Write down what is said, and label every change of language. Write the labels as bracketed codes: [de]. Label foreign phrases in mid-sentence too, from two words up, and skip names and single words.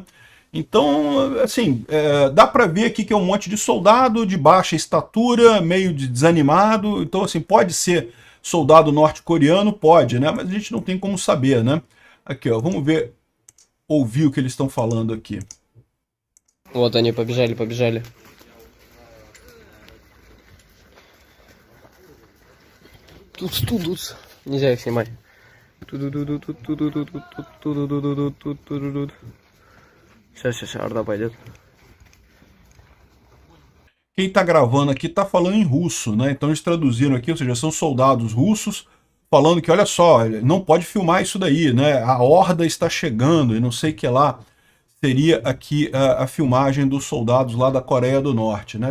[pt] Então, assim, dá para ver aqui que é um monte de soldado de baixa estatura, meio desanimado. Então, assim, pode ser soldado norte-coreano? Pode, né? Mas a gente não tem como saber, né? Aqui, ó, vamos ver, ouvir o que eles estão falando aqui. [ru] Вот они побежали, побежали. Тут. Нельзя их снимать. Сейчас, Арда пойдет. [pt] Quem está gravando aqui está falando em russo, né? Então eles traduziram aqui, ou seja, são soldados russos falando que, olha só, não pode filmar isso daí, né? A horda está chegando e não sei o que lá. Seria aqui a filmagem dos soldados lá da Coreia do Norte, né?